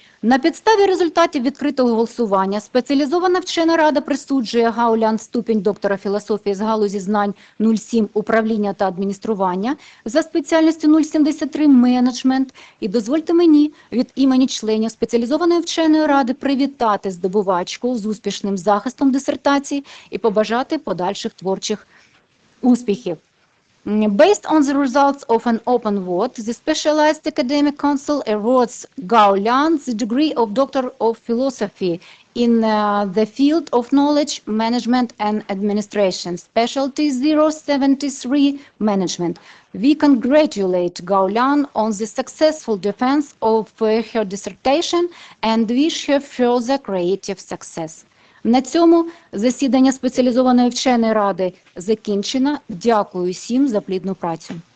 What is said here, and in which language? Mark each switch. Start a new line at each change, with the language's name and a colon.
Ukrainian: На підставі результатів відкритого голосування спеціалізована вчена рада присуджує Гао Лян ступінь доктора філософії з галузі знань 07 управління та адміністрування за спеціальністю 073 менеджмент. І дозвольте мені від імені членів спеціалізованої вченої ради привітати здобувачку з успішним захистом дисертації і побажати подальших творчих успіхів.
English: Based on the results of an open vote, the Specialized Academic Council awards Гао Лян the degree of Doctor of Philosophy in the field of Knowledge, Management and Administration, Specialty 073 Management. We congratulate Гао Лян on the successful defense of her dissertation and wish her further creative success.
Ukrainian: На цьому засідання спеціалізованої вченої ради закінчено. Дякую всім за плідну працю.